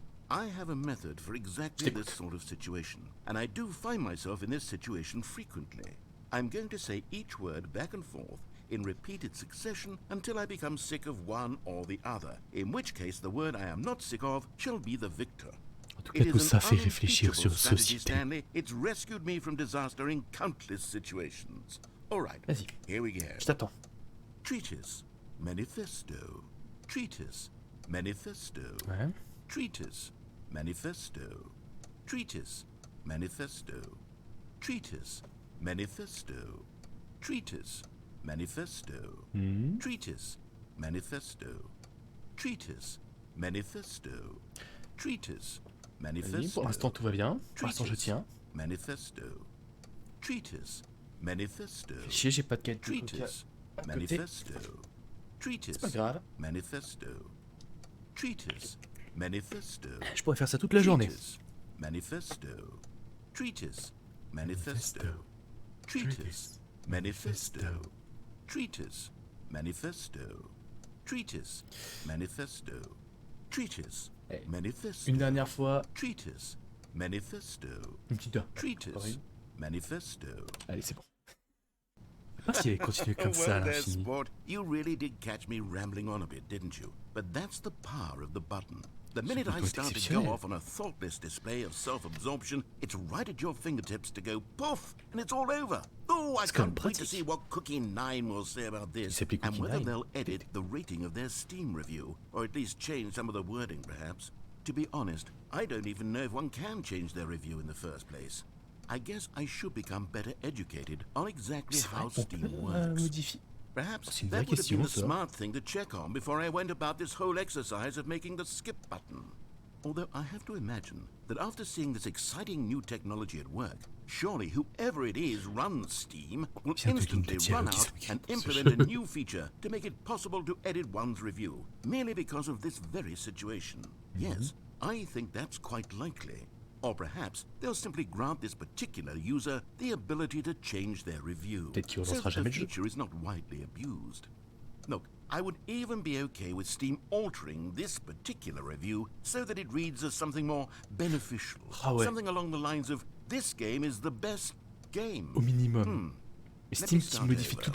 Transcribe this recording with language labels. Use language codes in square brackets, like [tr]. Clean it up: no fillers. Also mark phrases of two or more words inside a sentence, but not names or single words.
[en] I have a method for exactly this sort of situation, and I do find myself in this situation frequently. I'm going to say each word back and forth in repeated succession until I become sick of one or the other, in which case the word I am not sick of shall be the victor. [fr] En tout cas, tout ça fait réfléchir sur société. [en] Stanley. It's rescued me from disaster in countless situations. All right, [fr] Vas-y, [en] here we go. [fr] je t'attends. [en] Treatise, manifesto. Treatise, manifesto. [fr] Ouais. [en] Treatise, manifesto. Treatise, manifesto. Treatise, manifesto. Treatise, manifesto. Treatise, manifesto. Treatise, manifesto. Treatise, [fr] Vas-y, [en] manifesto. [fr] pour l'instant tout va bien. Pour l'instant je tiens. [en] Manifesto. Treatise, manifesto. [fr] Fais chier, j'ai pas de quête. [en] Treatise, [fr] à côté. [en] manifesto. Treatise, [fr] C'est pas grave. [en] manifesto. Treatise, manifesto. [fr] Je pourrais faire ça toute la journée. [en] Treatise, manifesto. Treatise, manifesto. Treatise, manifesto. Treatise, manifesto. Treatise, manifesto. Treatise, Eh, manifesto. [fr] Une dernière fois, [en] Treatise, manifesto. [fr] une petite heure. [en] Treatise, manifesto. [fr] Allez, c'est bon. Je sais pas si elle continue comme ça à [en] Well, there, [fr] l'infini. sport. [en] You really did catch me rambling on a bit, didn't you? But that's the power of the button. The minute I [fr] plutôt [en] start to [fr] exceptionnel. [en] go off on a thoughtless display of self-absorption, it's right at your fingertips to go poof, and it's all over. Oh, I [fr] C'est quand même [en] can't wait to [fr] pratique. [en] see what Cookie 9 will say about [fr] Il [en] this, [fr] s'appelait [en] and [fr] Cookie [en] whether [fr] 9. [en] they'll edit the rating of their Steam review, or at least change some of the wording, perhaps. To be honest, I don't even know if one can change their review in the first place. I guess I should become better educated on exactly [fr] C'est vrai, [en] how [fr] on peut [en] Steam works. [fr] modifier. [en] Perhaps [fr] C'est une [en] that [fr] vraie [en] would have been [fr] question, [en] the [fr] ça. [en] smart thing to check on before I went about this whole exercise of making the skip button. Although I have to imagine that after seeing this exciting new technology at work, surely whoever it is runs Steam will [fr] Bien de [en] instantly [fr] lignes de [en] run [fr] dialogue qui [en] out [fr] sont écrites [en] and [fr] dans ce [en] implement [fr] jeu. [en] a new feature to make it possible to edit one's review, merely because of this very situation. Yes, I think that's quite likely. Or perhaps they'll simply grant this particular user the ability to change their review, [fr] Peut-être qu'il [en] so [fr] relancera [en] that the [fr] jamais le jeu. [en] feature is not widely abused. Look, I would even be okay with Steam altering this particular review so that it reads as something more beneficial. [fr] Ah ouais. [en] Something along the lines of, this game is the best game. [fr] Au minimum. Et [en] Let [fr] Steam [en] me [fr] qui [en] start [fr] modifie [en] over.